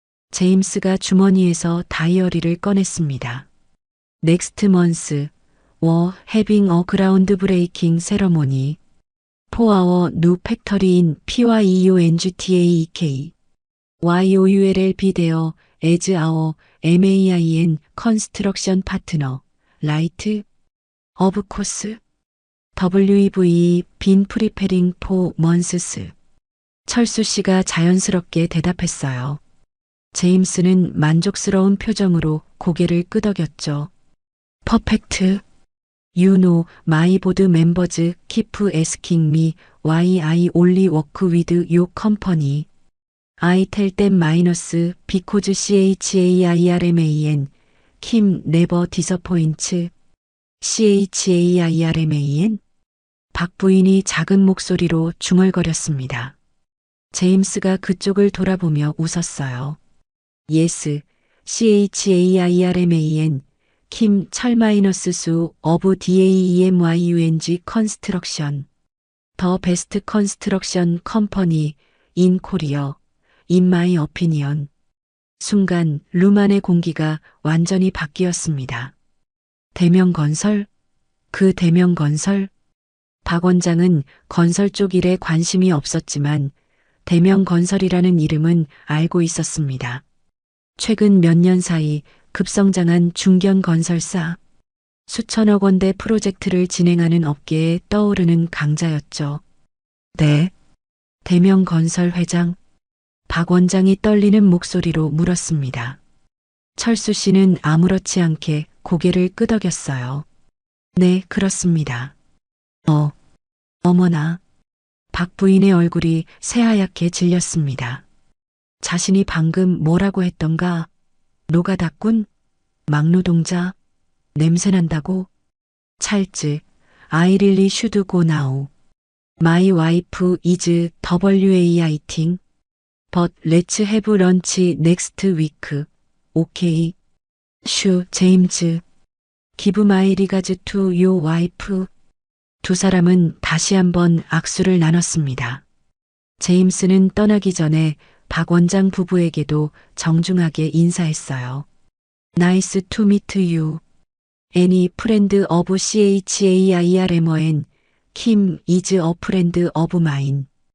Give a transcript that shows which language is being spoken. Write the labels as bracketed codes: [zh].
[ko] 제임스가 주머니에서 다이어리를 꺼냈습니다. [en] Next month, we're having a groundbreaking ceremony. For our new factory in PYEONGTAEK. YOULL be there as our MAIN construction partner, right? Of course. WEVE been preparing for months. [ko] 철수 씨가 자연스럽게 대답했어요. 제임스는 만족스러운 표정으로 고개를 끄덕였죠. [en] Perfect. You know, my board members keep asking me why I only work with your company. I tell them minus because CHAIRMAN, Kim never disappoints. CHAIRMAN? [ko] 박 부인이 작은 목소리로 중얼거렸습니다. 제임스가 그쪽을 돌아보며 웃었어요. [en] Yes, CHAIRMAN, Kim 철-수 of DAEMYUNG Construction. The best construction company in Korea, in my opinion. [ko] 순간 룸 안의 공기가 완전히 바뀌었습니다. 대명건설? 그 대명건설? 박 원장은 건설 쪽 일에 관심이 없었지만 대명건설이라는 이름은 알고 있었습니다. 최근 몇 년 사이 급성장한 중견건설사, 수천억 원대 프로젝트를 진행하는 업계에 떠오르는 강자였죠. 네. 대명건설 회장. 박 원장이 떨리는 목소리로 물었습니다. 철수 씨는 아무렇지 않게 고개를 끄덕였어요. 네, 그렇습니다. 어머나. 박 부인의 얼굴이 새하얗게 질렸습니다. 자신이 방금 뭐라고 했던가? 노가다꾼? 막노동자? 냄새난다고? [en] 찰즈, I really should go now. My wife is waiting. But let's have lunch next week. Okay. 슈, 제임스. Give my regards to your wife. [ko] 두 사람은 다시 한번 악수를 나눴습니다. 제임스는 떠나기 전에 박 원장 부부에게도 정중하게 인사했어요. [en] Nice to meet you. Any friend of CHAIRMON, Kim is a friend of mine.